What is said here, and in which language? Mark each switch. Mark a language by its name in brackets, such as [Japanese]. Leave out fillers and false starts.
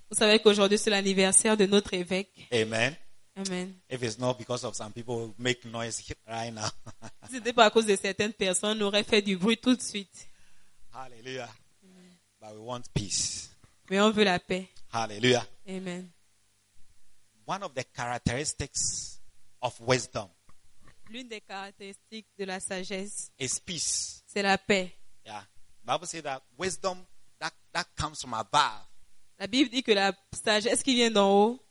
[French] Vous savez qu'aujourd'hui c'est l'anniversaire de notre évêque. Amen. Amen. [English] If it's not because of some people who make noise right now. [French] Si c'était pas à cause de certaines personnes, on aurait fait du bruit tout de suite. [English] Alléluia. But we want peace. [French] Mais on veut la paix. Alléluia. Amen. [English] One of the characteristics of wisdom. [French] L'une des caractéristiques de la sagesse [English] is peace. [French] C'est la paix. Yeah. [English] Bible says that wisdom that comes from above. [French] La Bible dit que la sagesse qui vient d'en haut